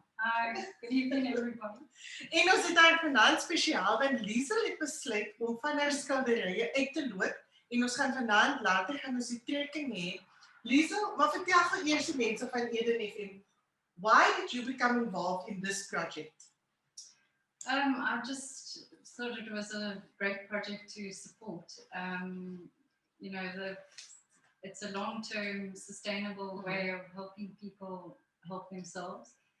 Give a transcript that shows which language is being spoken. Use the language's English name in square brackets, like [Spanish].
[English] Hi, good evening everybody. [Afrikaans] En ons het haar vanaand spesiaal want Liesel het besluit om van haar skilderye uit te loop en ons gaan vanaand later gaan ons die trekking hê. Liesel, maar vertel vir eers die mense van Eden FM, [English] why did you become involved in this project? I just thought it was a great project to support. You know, it's a long-term sustainable way of helping people help themselves.